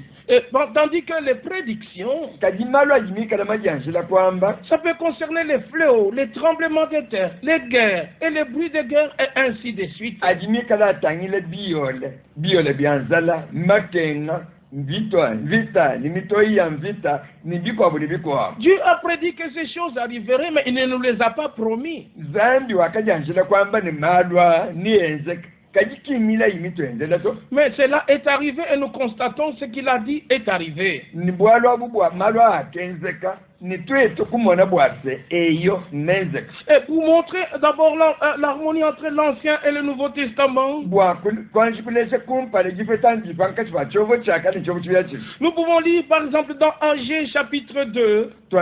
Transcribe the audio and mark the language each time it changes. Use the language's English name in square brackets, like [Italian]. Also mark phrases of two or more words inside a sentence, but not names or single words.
[French] Tandis que les prédictions, [Chokwe] kadi malo ajimi kala majanjila kwamba [French] ça peut concerner les fléaux, les tremblements de terre, les guerres et les bruits de guerre et ainsi de suite. [Chokwe] ajimi kala atangile biole byanzala makenga vita ni mitoi ya vita ni bikwa buli bikwa. [French] Dieu a prédit que ces choses arriveraient, mais il ne nous les a pas promis. [Chokwe] Zambi wakajanjila kwamba ni malwa ni enzeka. [French] Mais cela est arrivé et nous constatons ce qu'il a dit est arrivé. Et pour montrer d'abord l'harmonie entre l'Ancien et le Nouveau Testament, nous pouvons lire par exemple dans Agé chapitre 2.